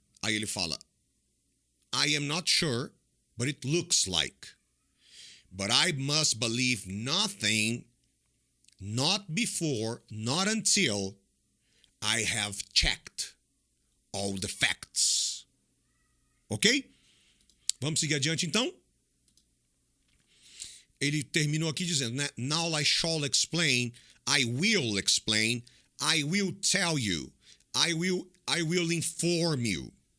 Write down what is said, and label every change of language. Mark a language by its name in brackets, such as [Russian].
[Portuguese] Aí ele fala, [English] I am not sure, but it looks like. But I must believe nothing, not before, not until I have checked all the facts. Ok? [Portuguese] Vamos seguir adiante então? Ele terminou aqui dizendo, né? [English] Now I shall explain, I will explain, I will tell you, I will inform you.